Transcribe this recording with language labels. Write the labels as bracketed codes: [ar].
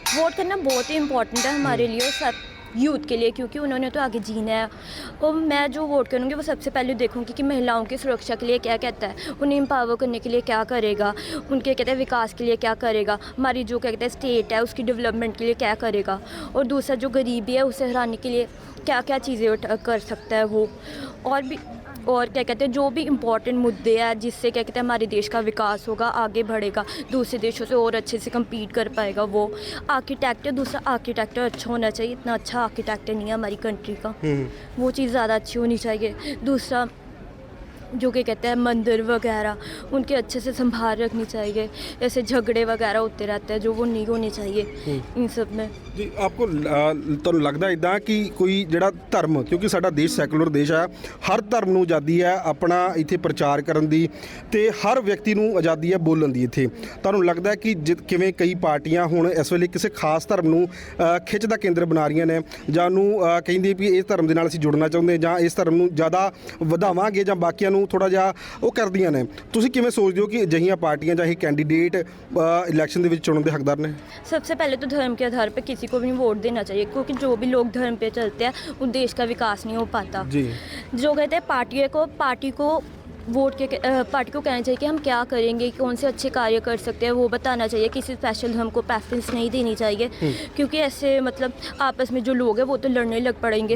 [hi] Vote करना बहुत ही important है हमारे लिए और सब यूथ के लिए, क्योंकि उन्होंने तो आगे जीना है। और मैं जो वोट करूँगी वो सबसे पहले देखूँगी कि महिलाओं की सुरक्षा के लिए क्या कहता है, उन्हें एम्पावर करने के लिए क्या करेगा, उनके कहते हैं विकास के लिए क्या करेगा, हमारी जो कहते हैं स्टेट है उसकी डेवलपमेंट के लिए क्या करेगा, और दूसरा जो गरीबी है उसे हराने के लिए क्या क्या चीज़ें कर सकता है वो, और क्या कहते हैं जो भी इम्पोर्टेंट मुद्दे हैं जिससे क्या कहते हैं हमारे देश का विकास होगा, आगे बढ़ेगा, दूसरे देशों से और अच्छे से कम्पीट कर पाएगा। वो आर्किटेक्चर, दूसरा आर्किटेक्चर अच्छा होना चाहिए, इतना अच्छा आर्किटेक्चर नहीं है हमारी कंट्री का, वो चीज़ ज़्यादा अच्छी होनी चाहिए। दूसरा जो क्या कहते हैं मंदिर वगैरह उनके अच्छे से संभाल रखनी चाहिए, ऐसे झगड़े वगैरह होते रहते हैं जो वो नहीं होने चाहिए इन सब में। [pa] ਜੀ ਆਪਕੋ ਤੁਹਾਨੂੰ ਲੱਗਦਾ ਇਦਾਂ ਕਿ ਕੋਈ ਜਿਹੜਾ ਧਰਮ, ਕਿਉਂਕਿ ਸਾਡਾ ਦੇਸ਼ ਸੈਕੂਲਰ ਦੇਸ਼ ਹੈ, ਹਰ ਧਰਮ ਨੂੰ ਆਜ਼ਾਦੀ ਹੈ ਆਪਣਾ ਇੱਥੇ ਪ੍ਰਚਾਰ ਕਰਨ ਦੀ ਤੇ ਹਰ ਵਿਅਕਤੀ ਨੂੰ ਆਜ਼ਾਦੀ ਹੈ ਬੋਲਣ ਦੀ ਇੱਥੇ, ਤੁਹਾਨੂੰ ਲੱਗਦਾ ਕਿ ਕਿਵੇਂ ਕਈ ਪਾਰਟੀਆਂ ਹੁਣ ਇਸ ਵੇਲੇ ਕਿਸੇ ਖਾਸ ਧਰਮ ਨੂੰ ਖਿੱਚ ਦਾ ਕੇਂਦਰ ਬਣਾ ਰਹੀਆਂ ਨੇ ਜਾਂ ਉਹਨੂੰ ਕਹਿੰਦੀ ਵੀ ਇਸ ਧਰਮ ਦੇ ਨਾਲ ਅਸੀਂ ਜੁੜਨਾ ਚਾਹੁੰਦੇ ਜਾਂ ਇਸ ਧਰਮ ਨੂੰ ਜ਼ਿਆਦਾ ਵਧਾਵਾਂਗੇ ਜਾਂ ਬਾਕੀਆਂ ਨੂੰ ਥੋੜਾ ਜਿਹਾ ਉਹ ਕਰਦੀਆਂ ਨੇ, ਤੁਸੀਂ ਕਿਵੇਂ ਸੋਚਦੇ ਹੋ ਕਿ ਅਜਿਹੀਆਂ ਪਾਰਟੀਆਂ ਜਾਂ ਇਹ ਕੈਂਡੀਡੇਟ इलेक्शन ਦੇ ਵਿੱਚ ਚੁਣਨ ਦੇ ਹੱਕਦਾਰ ਨੇ? [hi] सबसे पहले तो धर्म के आधार पर किसी को भी वोट देना चाहिए, क्योंकि जो भी लोग धर्म पे चलते हैं उस देश का विकास नहीं हो पाता। जी, जो कहते हैं पार्टी को वोट के पार्टी को कहना चाहिए कि हम क्या करेंगे, कौन से अच्छे कार्य कर सकते हैं, वो बताना चाहिए। किसी स्पेशल हमको प्रेफरेंस नहीं देनी चाहिए, क्योंकि ऐसे मतलब आपस में जो लोग हैं वो तो लड़ने लग पड़ेंगे।